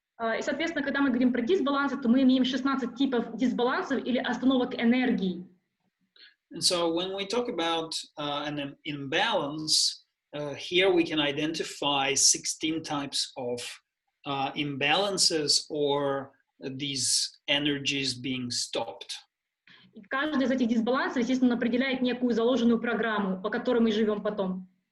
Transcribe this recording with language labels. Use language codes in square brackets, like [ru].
[ru] И, соответственно, когда мы говорим про дисбалансы, то мы имеем 16 типов дисбалансов или остановок энергии. [en] And so when we talk about an imbalance, here we can identify 16 types of imbalances or these energies being stopped. [ru] И каждый из этих дисбалансов, естественно, определяет некую заложенную программу, по которой мы живем потом.